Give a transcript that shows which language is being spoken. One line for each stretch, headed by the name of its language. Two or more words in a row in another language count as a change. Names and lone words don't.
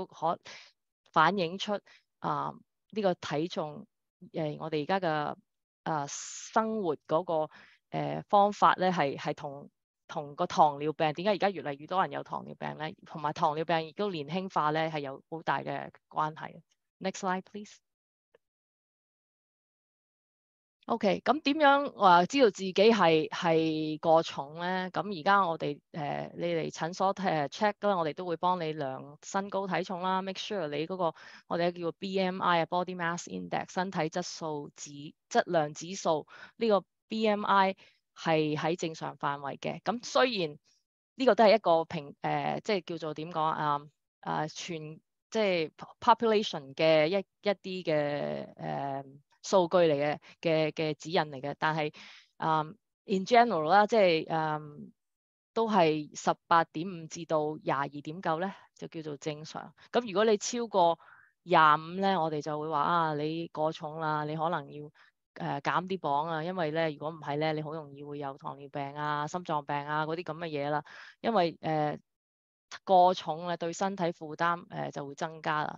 Cantonese: 可反映出呢個體重我哋而家嘅生活嗰個方法咧係同個糖尿病點解而家越嚟越多人有糖尿病咧，同埋糖尿病亦都年輕化咧係有好大嘅關係。
English: Next slide please。
Cantonese: OK，咁點樣話知道自己係過重咧？咁而家我哋你嚟診所check 啦，我哋都會幫你量身高體重啦 ，
English: make sure
Cantonese: 你嗰個我哋叫做 BMI 啊 ，
English: body mass index
Cantonese: 身體質量指數呢個 BMI 係喺正常範圍嘅。咁雖然呢個都係一個即係叫做點講全即係 population 嘅一啲嘅數據嚟嘅指引嚟嘅，但係
English: in general
Cantonese: 啦，即係都係18.5至到22.9咧，就叫做正常。咁如果你超過25咧，我哋就會話你過重啦，你可能要減啲磅啊，因為咧如果唔係咧，你好容易會有糖尿病啊、心臟病啊嗰啲咁嘅嘢啦，因為過重咧對身體負擔就會增加啦。